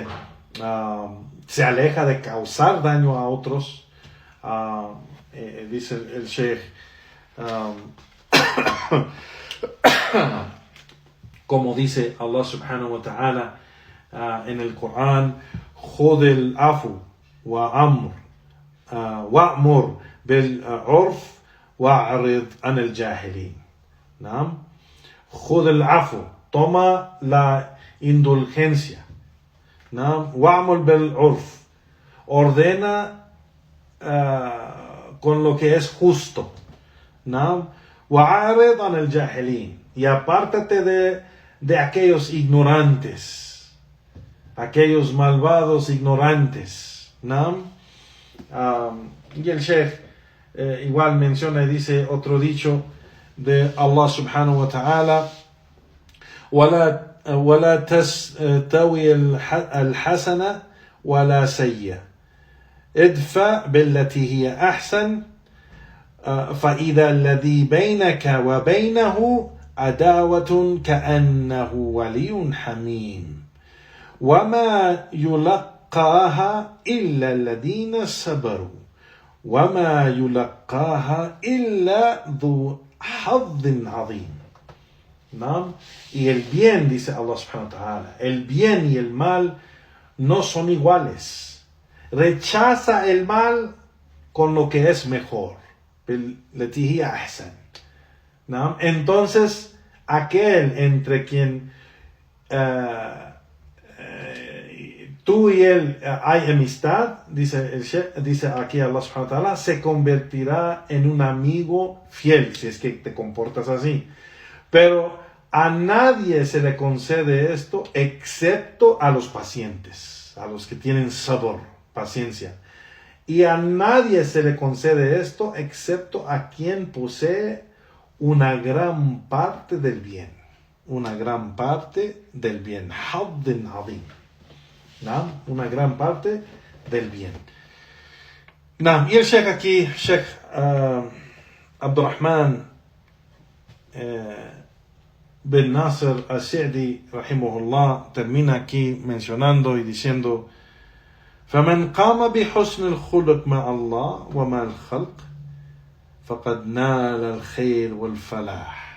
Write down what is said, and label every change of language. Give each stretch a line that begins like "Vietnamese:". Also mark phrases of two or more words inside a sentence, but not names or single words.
Spanish: Se aleja de causar daño a otros. Dice el Sheikh, como dice Allah
Arabic: سبحانه وتعالى
Spanish: en el Corán,
Arabic: خذ العفو وأمر بالعرف وأعرض عن الجاهلين. ¿No? خذ العفو,
Spanish: toma la indulgencia. ¿No?
Arabic: وأمر بالعرف,
Spanish: ordena con lo que es justo. ¿No?
Arabic: وأعرض عن الجاهلين,
Spanish: y apártate de aquellos ignorantes, aquellos malvados ignorantes. ¿No? Y el Sheikh igual menciona y dice otro dicho de Allah
Arabic: سبحانه وتعالى: ولا تستوي الحسنة ولا سيئة ادفع بالتي هي أحسن فإذا الذي بينك وبينه عداوة كأنه ولي حميم وما يلقاها إلا الذين صبروا وما يلقاها إلا ذو حظ عظيم.
Spanish: ¿No? Y el bien, dice Allah
Arabic: سبحانه وتعالى,
Spanish: el bien y el mal no son iguales. Rechaza el mal con lo que es mejor. ¿No? Entonces, aquel entre quien tú y él hay amistad, dice aquí Allah
Arabic: سبحانه وتعالى,
Spanish: se convertirá en un amigo fiel, si es que te comportas así. Pero a nadie se le concede esto excepto a los pacientes, a los que tienen sabor, paciencia. Y a nadie se le concede esto excepto a quien posee una gran parte del bien. Una gran parte del bien.
Arabic: حظ عظيم.
Spanish: ¿No? Una gran parte del bien. ¿No? Y el Sheikh aquí, Sheikh Abdurrahman bin Nasr al-Sa'di rahimahullah termina aquí mencionando y diciendo:
Arabic: فمن قام بحسن الخلق مع الله ومع الخلق فقد نال الخير والفلاح.